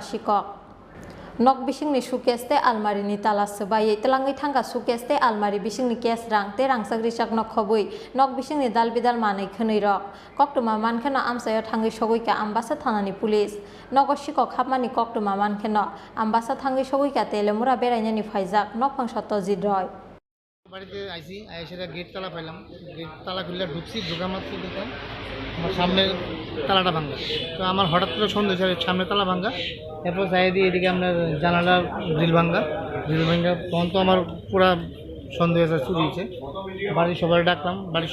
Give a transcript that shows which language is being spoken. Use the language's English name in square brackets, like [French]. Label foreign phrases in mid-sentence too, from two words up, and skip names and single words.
[Kok Borok] Shikok nok bisingni sukeste almari ni tala sebai telangi thangka sukeste almari bisingni kes rang te rang sagri chakno khobui nok bisingni dal bidal manai khonoi rok koktuma mankheno amsayo thangi sogoika Ambasa Thanani police nogo Shikok hapmani koktuma mankheno Ambasa thangi sogoika telemura berainani phaijak nokphang Satyajit Roy [Bangla] বাড়িতে আইছি আইসা গেট তালা পাইলাম গেট তালা খুললে ঢুকছি ঢোকা মাত্র দেখলাম আমার সামনে তালাটা ভাঙা তো আমার হঠাৎ করে সন্দেহ হয়েছে সামনে তালা ভাঙা এরপর যাই দিয়ে এদিকে আপনার জানালা গ্রিল ভাঙা তখন তো আমার পুরা সন্দেহ হয়েছে চুরি হয়েছে বাড়ির সবাই ডাকলাম বাড়ির